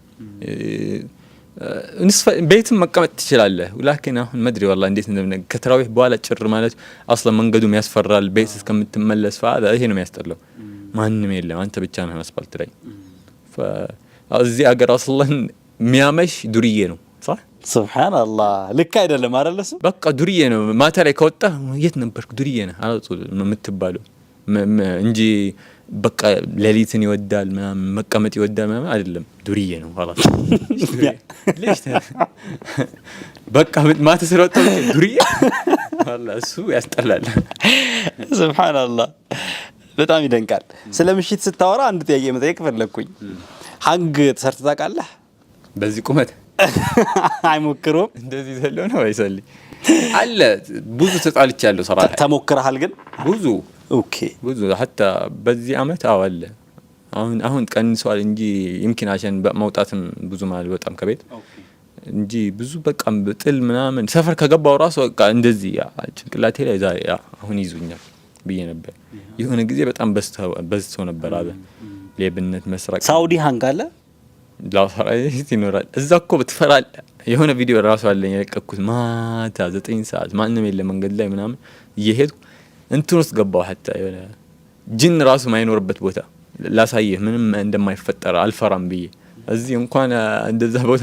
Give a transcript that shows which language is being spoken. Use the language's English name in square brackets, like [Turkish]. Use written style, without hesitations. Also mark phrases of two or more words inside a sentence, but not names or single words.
[Amharic] ቤትም መቀመጥ ትችላለህ። ولكن አሁን መድሪ والله እንዴት እንደምን ከተራዊህ በኋላ ጭር ማለት አስለን መንገዱም ያስፈራል። ቤት እስከምትመለስ فهذا ይሄ ነው የሚያስጠላው። ማንንም የለም አንተ ብቻ ነህ አስፋልት ላይ። እዚህ አገር አስለን የሚያመሽ ዱርዬ ነው صح ሱብሃንአላህ። ልክ አይደለም አይደለስ? በቃ ዱርዬ ነው። ማታ ላይ ከወጣ የት ነበርክ ዱርዬ ነህ አላጡ የምትባለው እንጂ በቃ ሌሊትን ይወዳል ምናምን መቀመጥ ይወዳል ምናምን አይደለም ዱርዬ ነው [Arabic] خلاص ليش [Amharic] በቃ ማታ ስለወጣው ዱርዬ والله እሱ ያስጠላል ሱብሃንአላህ በጣም ይደንቃል ስለምሽት ስታወራ አንድ ጥያቄ መጠየቅ ፈለኩኝ ሀንግ ተሰርተ ታውቃለህ በዚህ ቁመት አይሞክሩም እንደዚህ ዘለው ነው አይሰል አለ ብዙ ተጣልቻለሁ ሰራህ ተሞክረሃል ግን ብዙ ኦኬ ብዙ حتى በዚህ አመት አለ አሁን ቀንሷል እንጂ [Arabic] يمكن عشان [Amharic] መውጣትም ብዙ ማለት በጣም ከቤት እንጂ ብዙ በቃ በጥል ምናምን ሰፈር ከገባው ራሱ በቃ እንደዚህ ጭንቅላቴ ላይ ዛሬ አሁን ይዙኛል ብዬ ነበር የሆነ ጊዜ በጣም በዝተው ነበር አለ ሌብነት መስራቅ ሳውዲ ሃንግ አለ ላውራይት ይኖራል እዛ እኮ በትፈራል የሆነ ቪዲዮ ራሱ አለኝ ያለቀኩት ማታ 9 ሰዓት ማንንም የለም መንገድ ላይ ምናምን እየሄድኩ እንትን ውስጥ ገባው حتى የሆነ ጅን ራሱ ማይኖርበት ቦታ ላሳየህ ምንም እንደማይፈጠር አልፈራም ብዬ እዚህ እንኳን እንደዛ ቦታ